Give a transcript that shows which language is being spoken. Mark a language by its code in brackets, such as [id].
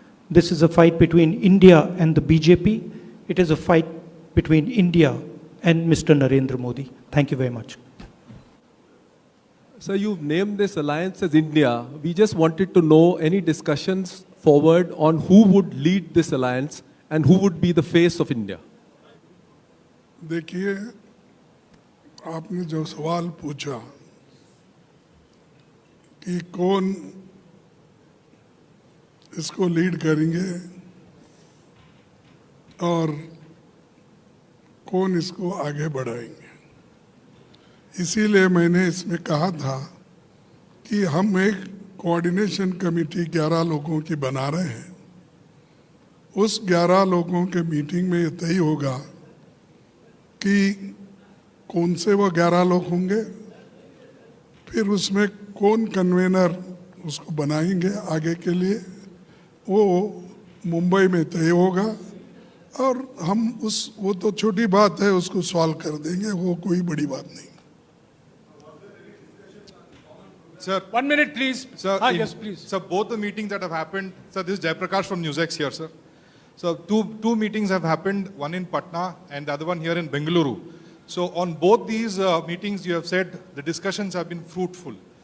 [en] This is a fight between India and the BJP. It is a fight between India and Mr. Narendra Modi. Thank you very much. So you've named this alliance as India. We just wanted to know any discussions forward on who would lead this alliance and who would be the face of India. [hi] देखिए, आपने जो सवाल पूछा कि कौन इसको lead करेंगे और कौन इसको आगे बढ़ाएंगे, इसीलिए मैंने इसमें कहा था कि हम एक कोऑर्डिनेशन कमेटी 11 लोगों की बना रहे हैं। उस 11 लोगों के मीटिंग में ये तय होगा कि कौन से वो 11 लोग होंगे, फिर उसमें कौन कन्वेनर उसको बनाएंगे आगे के लिए, वो मुंबई में तय होगा और हम वो तो छोटी बात है, उसको सॉल्व कर देंगे, वो कोई बड़ी बात नहीं। [en] Sir, 1 minute, please. Sir, yes, please. Sir, both the meetings that have happened, sir, this is Jaiprakash from NewsX here, sir. So two meetings have happened, one in Patna and the other one here in Bengaluru. So on both these meetings, you have said the discussions have been fruitful.